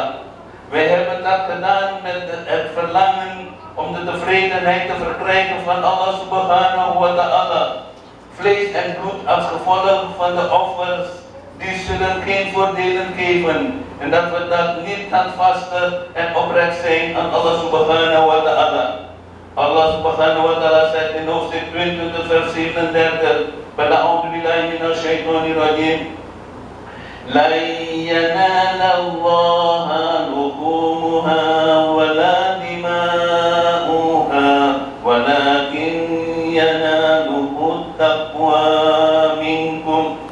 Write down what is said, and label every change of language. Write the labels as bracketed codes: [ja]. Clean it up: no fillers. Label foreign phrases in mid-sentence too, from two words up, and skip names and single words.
[nl] Wij hebben dat gedaan met het verlangen om de tevredenheid te verkrijgen van [ar] الله سبحانه وتعالى. [nl] Vlees en bloed als gevolg van de offers, die zullen geen voordelen geven. En dat we dat niet handvasten en oprecht zijn aan [ar] الله سبحانه وتعالى. الله سبحانه وتعالى [nl] zegt in hoofdstuk 22 vers 37: [ar] أعوذ بالله من الشيطان الرجيم. لا ينال الله لحومها ولا دماؤها ولكن يناله تقوى منكم.